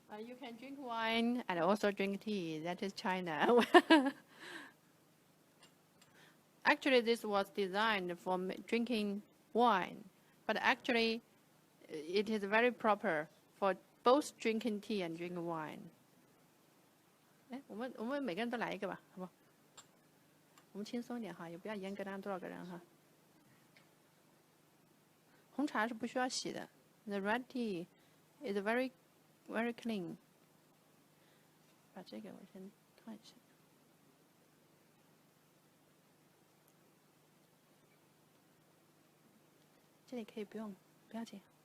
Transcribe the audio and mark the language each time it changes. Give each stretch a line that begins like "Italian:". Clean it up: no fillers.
English: You can drink wine and also drink tea. That is China. Actually, this was designed for drinking wine, but actually, it is very proper for both drinking tea and drinking wine.
Chinese: 哎，我们每个人都来一个吧，好不好？我们轻松一点哈，也不要严格按多少个人哈。红茶是不需要洗的。
English: The red tea is very clean.
Chinese: 把这个我先看一下。这里可以不用，不要紧。